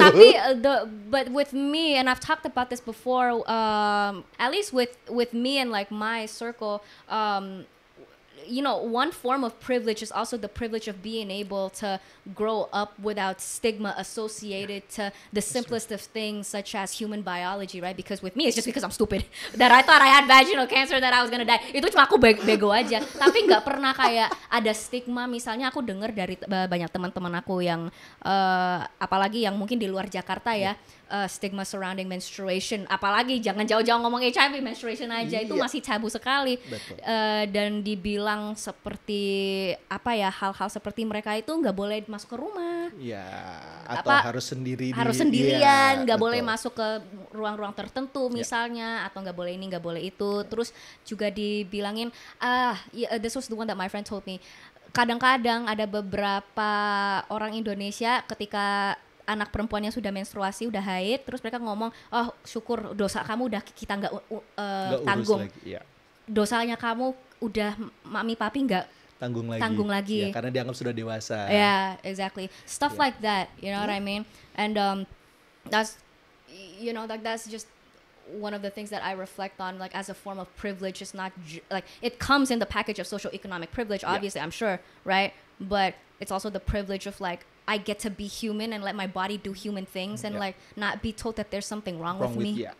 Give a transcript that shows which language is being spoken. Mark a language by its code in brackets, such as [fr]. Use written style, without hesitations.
[en] Tapi but with me, and I've talked about this before, at least with me and like my circle, you know, one form of privilege is also the privilege of being able to grow up without stigma associated to the simplest of things, such as human biology, right? Because with me, it's just because I'm stupid that I thought I had vaginal cancer, that I was gonna die. [id] Itu cuma aku bego aja. Tapi nggak pernah kayak ada stigma. Misalnya aku dengar dari banyak teman-teman aku yang, apalagi yang mungkin di luar Jakarta ya, [en] stigma surrounding menstruation, [id] apalagi jangan jauh-jauh ngomong HIV, menstruation aja itu masih tabu sekali. Dan dibilang seperti apa ya, hal-hal seperti mereka itu nggak boleh masuk ke rumah, atau harus sendirian, nggak boleh masuk ke ruang-ruang tertentu misalnya, atau nggak boleh ini, nggak boleh itu. Terus juga dibilangin, [en] this was the one that my friend told me, [id] kadang-kadang ada beberapa orang Indonesia ketika anak perempuannya sudah menstruasi, udah haid, terus mereka ngomong, oh syukur dosa kamu udah kita nggak tanggung, dosanya kamu udah mami papi nggak tanggung lagi. Ya, karena dianggap sudah dewasa. [en] Yeah, exactly. Stuff like that, you know what I mean? And that's, you know, like that's just one of the things that I reflect on, like as a form of privilege. It's not like it comes in the package of socioeconomic privilege, obviously, I'm sure, right? But it's also the privilege of like, I get to be human and let my body do human things and like not be told that there's something wrong with me.